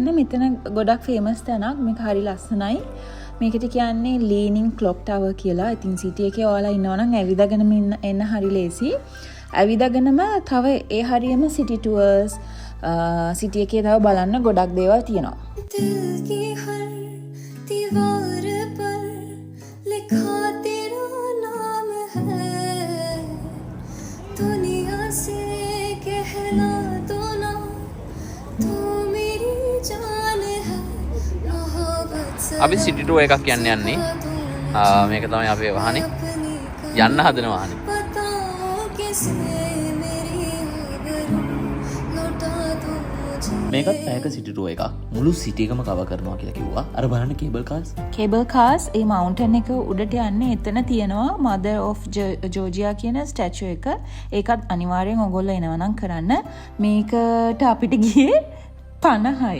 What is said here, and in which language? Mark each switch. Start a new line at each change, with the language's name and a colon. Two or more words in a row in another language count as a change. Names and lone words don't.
Sinhala: මෙතන ගොඩක් ෆේමස් තැනක්. මේක හරි ලස්සනයි. මේකට කියන්නේ ලීනින් ක්ලොක් ටවර් කියලා. ඉතින් සිටි එකේ ඔයාලා ඉන්නවා නම් ඇවිදගෙන එන්න හරි ලේසි. ඇවිදගෙනම තව ඒ හරියම
English: city tours
Sinhala: සිටි එකේ තව බලන්න ගොඩක් දේවල් තියෙනවා.
Hindi: दिल की हर दीवार पर लिखा तेरा नाम है दुनिया से कहला दो ना तू मेरी जान है मोहब्बत से
Sinhala: අපි
English: city tour
Sinhala: එකක් යන්න යන්නේ. මේක තමයි අපේ වාහනේ. යන්න හදන වාහනේ.
Hindi: बताओ किसे मेरी आबरू लौटा दो मुझे
Sinhala: මේකත් පැයක
English: city tour
Sinhala: එකක්. මුළු සිටි එකම කවර් කරනවා කියලා කිව්වා. අර බලන්න
English: cable cars. cable cars
Sinhala: ඒ මවුන්ටන් එක උඩට යන්නේ එතන තියෙනවා මදර් ඔෆ් ජෝර්ජියා කියන ස්ටැචු එක. ඒකත් අනිවාර්යෙන් ඔයගොල්ලෝ එනවා නම් කරන්න. මේකට අපිට ගියේ 50යි.